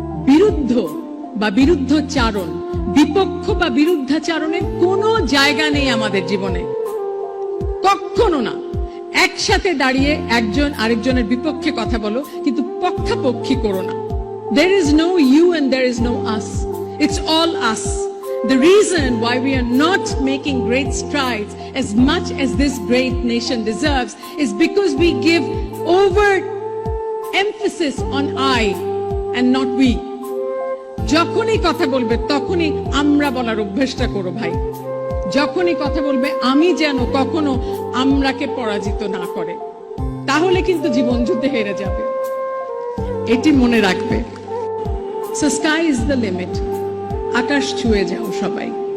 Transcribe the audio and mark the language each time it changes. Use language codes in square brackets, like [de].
[bn] বিরুদ্ধ বা বিরুদ্ধচারণ, বিপক্ষ বা বিরুদ্ধাচারণের কোনো জায়গা নেই আমাদের জীবনে, কখনো না। একসাথে দাঁড়িয়ে একজন আরেকজনের বিপক্ষে কথা বলো, কিন্তু পক্ষাপক্ষী করো না। [en] There is no you and there is no us. It's all us. The reason why we are not making great strides as much as this great nation deserves is because we give over emphasis on I and not we. [bn] যখনই কথা বলবে তখনই আমরা বলার অভ্যাসটা করো ভাই। যখনই কথা বলবে আমি যেন কখনো আমরাকে পরাজিত না করে, তাহলে কিন্তু জীবন যুদ্ধে হেরে যাবে, এটি মনে রাখবে। [en] So sky is the limit. [bn] আকাশ ছুঁয়ে যাও সবাই।